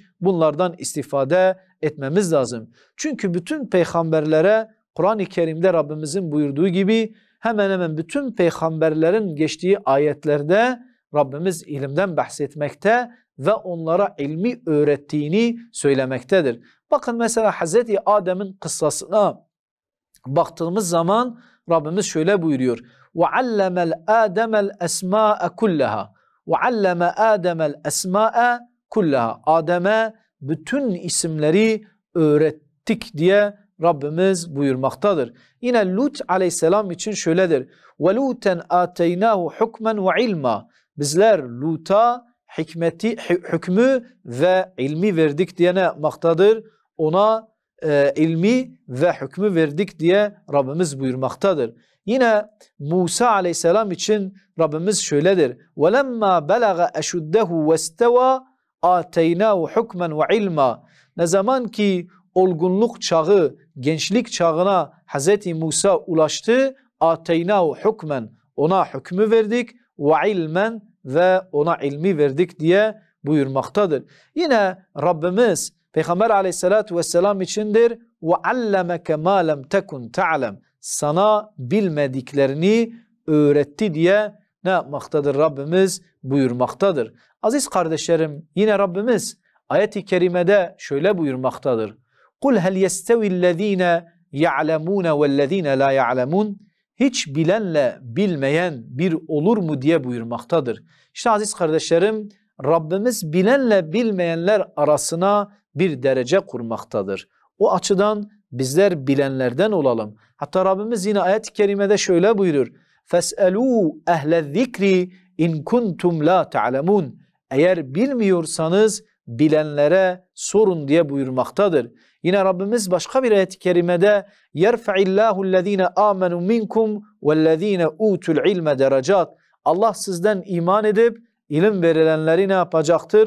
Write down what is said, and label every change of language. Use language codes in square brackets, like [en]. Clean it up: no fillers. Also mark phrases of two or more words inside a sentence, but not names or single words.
[tr] Bunlardan istifade etmemiz lazım. Çünkü bütün peygamberlere Kur'an-ı Kerim'de Rabbimizin buyurduğu gibi hemen hemen bütün peygamberlerin geçtiği ayetlerde Rabbimiz ilimden bahsetmekte ve onlara ilmi öğrettiğini söylemektedir. Bakın mesela Hazreti Adem'in kıssasına baktığımız zaman Rabbimiz şöyle buyuruyor. [ar] وَعَلَّمَ الْآدَمَ الْأَسْمَاءَ كُلَّهَا وَعَلَّمَ آدَمَ الْأَسْمَاءَ كُلَّهَا [tr] Adem'e bütün isimleri öğrettik diye Rabbimiz buyurmaktadır. Yine Lut aleyhisselam için şöyledir. [ar] وَلُوتًا آتَيْنَاهُ حُكْمًا وَعِلْمًا [tr] Bizler Lut'a hükmü ve ilmi verdik diye ne yapmaktadır? Ona ilmi ve hükmü verdik diye Rabbimiz buyurmaktadır. Yine Musa aleyhisselam için Rabbimiz şöyledir. [ar] وَلَمَّا بَلَغَ أَشُدَّهُ وَاسْتَوَى آتَيْنَاهُ حُكْمًا وَعِلْمًا [tr] Ne zaman ki olgunluk çağı, gençlik çağına Hz. Musa ulaştı, [ar] آتَيْنَاهُ حُكْمًا [tr] Ona hükmü verdik, وَعِلْمًا Ve ona ilmi verdik diye buyurmaktadır. Yine Rabbimiz Peygamber aleyhissalatu vesselam içindir. [ar] وَعَلَّمَكَ مَا لَمْ تَكُنْ تَعْلَمْ [tr] Sana bilmediklerini öğretti diye ne yapmaktadır? Rabbimiz buyurmaktadır. Aziz kardeşlerim, yine Rabbimiz ayet-i kerimede şöyle buyurmaktadır. [ar] قُلْ هَلْ يَسْتَوِ الَّذ۪ينَ يَعْلَمُونَ وَالَّذ۪ينَ لَا يَعْلَمُونَ [tr] Hiç bilenle bilmeyen bir olur mu diye buyurmaktadır. İşte aziz kardeşlerim, Rabbimiz bilenle bilmeyenler arasına bir derece kurmaktadır. O açıdan bizler bilenlerden olalım. Hatta Rabbimiz yine ayet-i kerimede şöyle buyurur. [ar] فَاسْأَلُوا اَهْلَ الذِّكْرِ إن كنتم لا تعلمون. [tr] Eğer bilmiyorsanız bilenlere sorun diye buyurmaktadır. Yine Rabbimiz başka bir ayet-i kerimede [ar] يرفع الله الذين آمنوا منكم والذين أوتوا العلم درجات. [tr] Allah sizden iman edip ilim verilenleri ne yapacaktır?